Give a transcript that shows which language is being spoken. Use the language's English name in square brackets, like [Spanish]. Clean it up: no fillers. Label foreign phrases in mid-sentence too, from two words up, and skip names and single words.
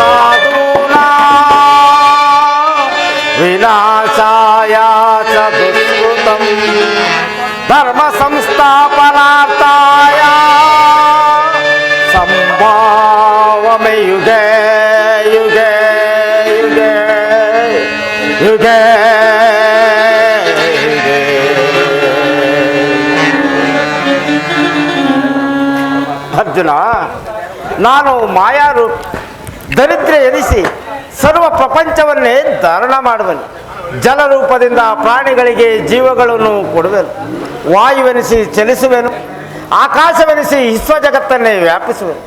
[Sanskrit] ಸಾಧೂನಾಂ ವಿನಾಶಾಯ ಚ ದುಷ್ಕೃತಂ ಧರ್ಮ ಸಂಸ್ಥಾಪನಾರ್ಥಾಯ ಸಂಭಾವಮಿ ಯುಗೇ ಯುಗೇ ಯುಗೇ ಯುಗೇ ಯುಗೇ. [Kannada] ಅರ್ಜುನ, ನಾನು ಮಾಯಾರೂಪ ದರಿದ್ರ ಎನಿಸಿ ಸರ್ವ ಪ್ರಪಂಚವನ್ನೇ ಧಾರಣ ಮಾಡುವೆನು. ಜಲರೂಪದಿಂದ ಪ್ರಾಣಿಗಳಿಗೆ ಜೀವಗಳನ್ನು ಕೊಡುವೆನು. ವಾಯುವೆನಿಸಿ ಚಲಿಸುವೆನು. ಆಕಾಶವೆನಿಸಿ ವಿಶ್ವ ಜಗತ್ತನ್ನೇ ವ್ಯಾಪಿಸುವೆನು.